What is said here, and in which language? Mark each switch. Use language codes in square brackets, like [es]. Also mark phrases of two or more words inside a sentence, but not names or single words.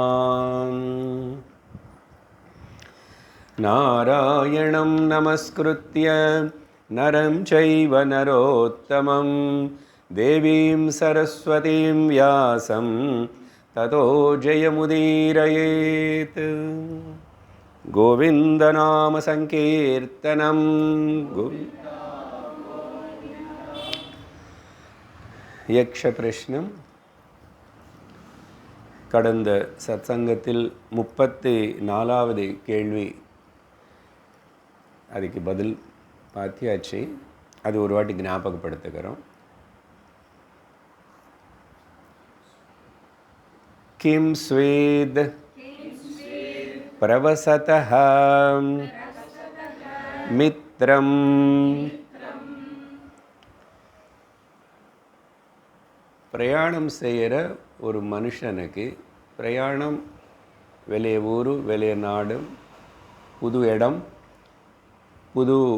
[sa] नारायणं नमस्कृत्य नरं चैव नरोत्तमं देवीं सरस्वतीं व्यासं ततो जयमुदीरयेत्। गोविन्दनाम संकीर्तनं यक्ष प्रश्नम [ta] கடந்த சத்சங்கத்தில் 34வது கேள்வி, அதுக்கு பதில் பார்த்தியாச்சு. அது ஒரு வாட்டி ஞாபகப்படுத்துகிறோம். [sa] किं स्वित् प्रवसतः मित्रम् [ta] பிரயாணம் செய்கிற ஒரு மனுஷனுக்கு, பிரயாணம் வெளிய ஊர் வெளிய நாடு, புது இடம், புது